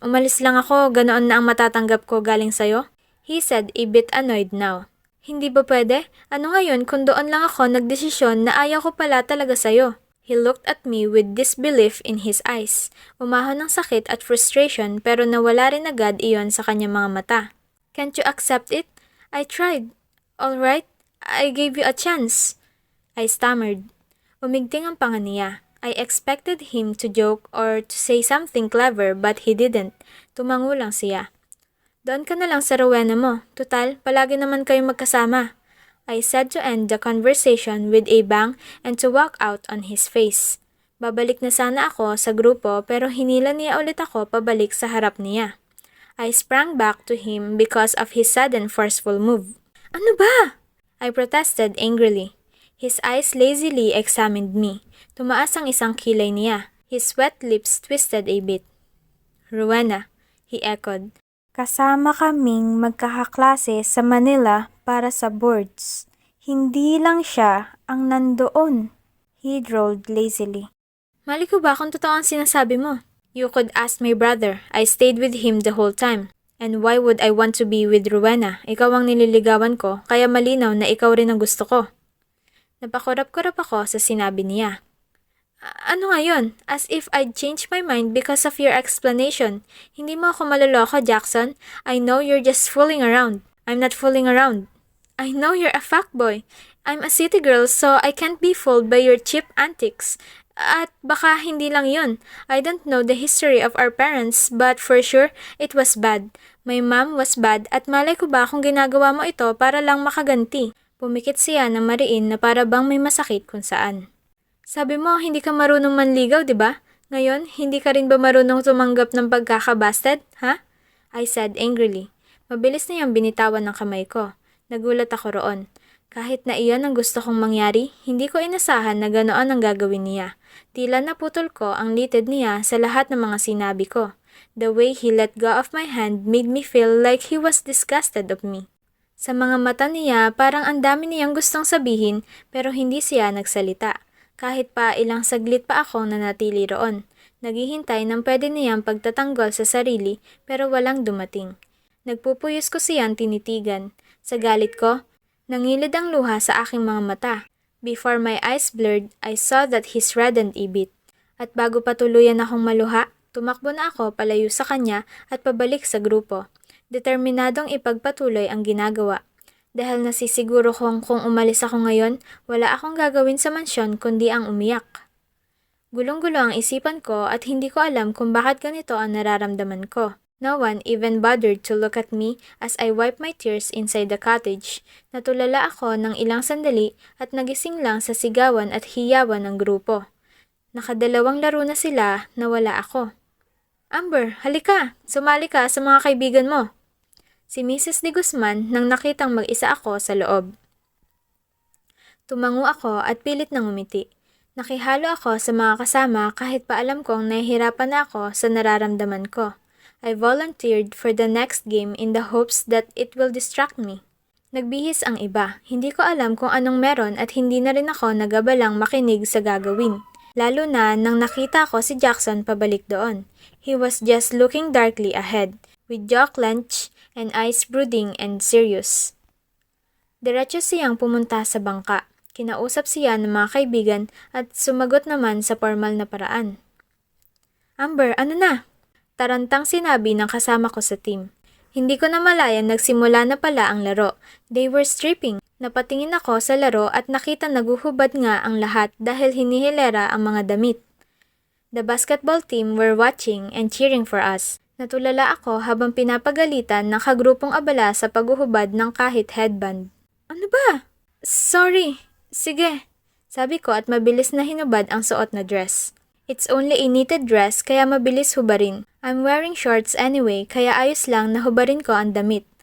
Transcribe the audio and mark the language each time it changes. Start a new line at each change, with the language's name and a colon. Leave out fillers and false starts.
Filipino: Umalis lang ako, ganoon na ang matatanggap ko galing sa'yo?
English: He said a bit annoyed now.
Filipino: Hindi ba pwede? Ano ngayon kung doon lang ako nagdesisyon na ayaw ko pala talaga sa'yo?
English: He looked at me with disbelief in his eyes.
Filipino: Umahon ng sakit at frustration pero nawala rin agad iyon sa kanyang mga mata.
English: Can't you accept it? I tried. All right, I gave you a chance. I stammered.
Filipino: Umigting ang panga niya.
English: I expected him to joke or to say something clever but he didn't.
Filipino: Tumango lang siya. Doon ka na lang sa Rowena mo. Tutal, palagi naman kayong magkasama.
English: I said to end the conversation with a bang and to walk out on his face.
Filipino: Babalik na sana ako sa grupo pero hinila niya ulit ako pabalik sa harap niya.
English: I sprang back to him because of his sudden forceful move.
Filipino: Ano ba?
English: I protested angrily. His eyes lazily examined me.
Filipino: Tumaas ang isang kilay niya.
English: His wet lips twisted a bit.
Filipino: Rowena,
English: he echoed.
Filipino: Kasama kaming magkakaklase sa Manila para sa boards. Hindi lang siya ang nandoon.
English: He drawled lazily.
Filipino: Mali ko ba kung totoo ang sinasabi mo?
English: You could ask my brother. I stayed with him the whole time. And why would I want to be with Rowena?
Filipino: Ikaw ang nililigawan ko, kaya malinaw na ikaw rin ang gusto ko. Napakurap-kurap ako sa sinabi niya. Ano nga yun?
English: As if I'd changed my mind because of your explanation.
Filipino: Hindi mo ako maloloko,
English: Jackson. I know you're just fooling around. I'm not fooling around. I know you're a fuckboy. I'm a city girl so I can't be fooled by your cheap antics.
Filipino: At baka hindi lang yun.
English: I don't know the history of our parents but for sure, it was bad. My mom was bad
Filipino: at malay ko ba kung ginagawa mo ito para lang makaganti. Pumikit siya ng mariin na para bang may masakit kung saan. Sabi mo, hindi ka marunong manligaw, di ba? Ngayon, hindi ka rin ba marunong tumanggap ng pagkakabasted, ha?
English: I said angrily.
Filipino: Mabilis na niyang binitawan ng kamay ko. Nagulat ako roon. Kahit na iyon ang gusto kong mangyari, hindi ko inasahan na ganoon ang gagawin niya. Tila naputol ko ang litid niya sa lahat ng mga sinabi ko.
English: The way he let go of my hand made me feel like he was disgusted of me.
Filipino: Sa mga mata niya, parang ang dami niyang gustong sabihin pero hindi siya nagsalita. Kahit pa ilang saglit pa akong nanatili roon. Naghihintay ng pwede niyang pagtatanggol sa sarili pero walang dumating. Nagpupuyos ko siyang tinitigan. Sa galit ko, nangilid ang luha sa aking mga mata.
English: Before my eyes blurred, I saw that he reddened a bit.
Filipino: At bago pa tuluyan akong maluha, tumakbo na ako palayo sa kanya at pabalik sa grupo. Determinadong ipagpatuloy ang ginagawa. Dahil nasisiguro kong kung umalis ako ngayon, wala akong gagawin sa mansyon kundi ang umiyak. Gulong-gulo ang isipan ko at hindi ko alam kung bakit ganito ang nararamdaman ko.
English: No one even bothered to look at me as I wiped my tears inside the cottage.
Filipino: Natulala ako ng ilang sandali at nagising lang sa sigawan at hiyawan ng grupo. Nakadalawang laro na sila na wala ako. Amber, halika! Sumali ka sa mga kaibigan mo! Si Mrs. De Guzman nang nakitang mag-isa ako sa loob. Tumango ako at pilit nang umiti. Nakihalo ako sa mga kasama kahit pa alam kong nahihirapan na ako sa nararamdaman ko.
English: I volunteered for the next game in the hopes that it will distract me.
Filipino: Nagbihis ang iba. Hindi ko alam kung anong meron at hindi na rin ako nagabalang makinig sa gagawin. Lalo na nang nakita ko si Jackson pabalik doon.
English: He was just looking darkly ahead, with jaw clenched and eyes brooding and serious.
Filipino: Diretso siyang pumunta sa bangka. Kinausap siya ng mga kaibigan at sumagot naman sa formal na paraan. Amber, ano na? Tarantang sinabi ng kasama ko sa team. Hindi ko namalayan nagsimula na pala ang laro.
English: They were stripping.
Filipino: Napatingin ako sa laro at nakita naguhubad nga ang lahat dahil hinihilera ang mga damit.
English: The basketball team were watching and cheering for us.
Filipino: Natulala ako habang pinapagalitan ng kagrupong abala sa paghuhubad ng kahit headband. Ano ba? Sorry. Sige. Sabi ko at mabilis na hinubad ang suot na dress.
English: It's only a knitted dress
Filipino: kaya mabilis hubarin.
English: I'm wearing shorts anyway
Filipino: kaya ayos lang na hubarin ko ang damit.